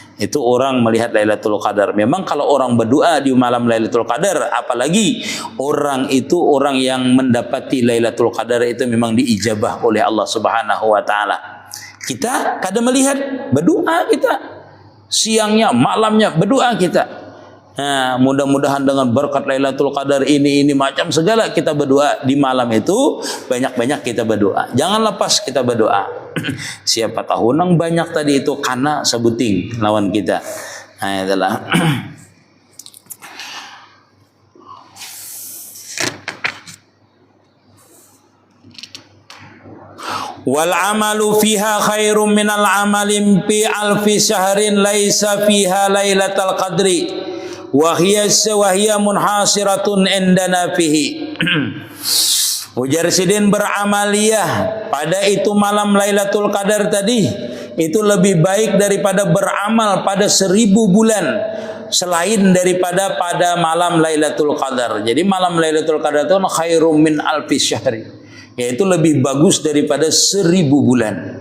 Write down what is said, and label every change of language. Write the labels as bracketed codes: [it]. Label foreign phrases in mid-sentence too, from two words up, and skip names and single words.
[id] Itu orang melihat Lailatul Qadar. Memang kalau orang berdoa di malam Lailatul Qadar, apalagi orang yang mendapati Lailatul Qadar itu memang diijabah oleh Allah [ar] سبحانه وتعالى. [id] Kita kadang melihat, berdoa kita siangnya, malamnya berdoa kita. Nah, mudah-mudahan dengan berkat Lailatul Qadar ini macam segala kita berdoa di malam itu, banyak-banyak kita berdoa. [bjn] Jangan lepas kita berdoa. Siapa tahu nang banyak tadi itu karena sebuting lawan kita. Nah, itulah. [ar] والعمل فيها خير من العمل في ألف شهر ليس فيها ليلة القدر وهي منحصرة عندنا فيه. [bjn] Ujar sidin beramaliyah pada itu malam Lailatul Qadar tadi itu lebih baik daripada beramal pada 1000 bulan selain daripada pada malam Lailatul Qadar. [id] Jadi malam Lailatul Qadar itu [ar] خير من ألف شهر, [id] yaitu lebih bagus daripada 1000 bulan.